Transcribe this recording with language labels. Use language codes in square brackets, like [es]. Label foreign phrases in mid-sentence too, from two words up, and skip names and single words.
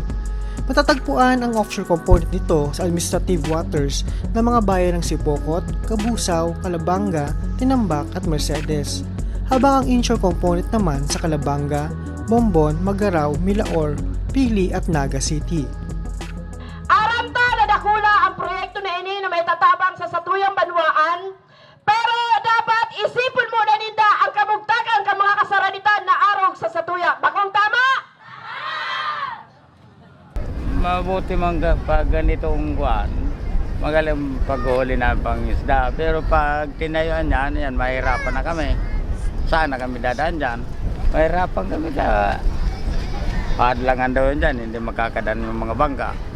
[tl] Matatagpuan ang offshore component nito sa administrative waters ng mga bayan ng Sipocot, Cabusao, Calabanga, Tinambak at Mercedes, habang ang inshore component naman sa Calabanga, Bombon, Magarao, Milaor, Pili at Naga City. [bik] Aramta na dakula ang proyekto na ini na may tatabang sa satuyang banwaan, pero dapat isipon mo na ninda ang kamugtakan ng mga kasaranitan na arog sa satuya. Bakong tama? [tl] Mabuti man pag ganitong kuwan, magaling paghuli na pangisda. Pero pag tinayuan yan, mahirapan na kami. Saan na kami dadaan dyan? Mahirapan kami sa hadlangan daw dyan, hindi makakadaan yung mga bangka.